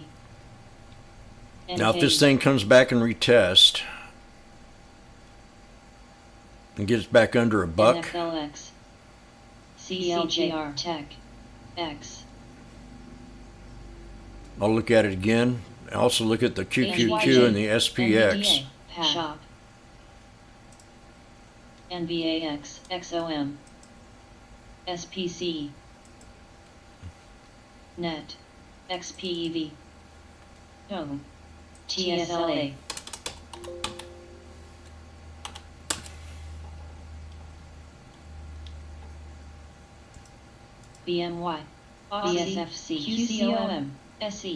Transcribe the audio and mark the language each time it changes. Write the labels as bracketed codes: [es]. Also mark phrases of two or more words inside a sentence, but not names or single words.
[en] Now if this thing comes back and retest and gets back under a buck, NFLX, CLJR Tech X. I'll look at it again. I also look at the QQQ and the SPX. NVDA Shop. NVAX XOM. SPC. Net. XPEV. Home. TSLA. BMY. BSFC. QCOM. SE.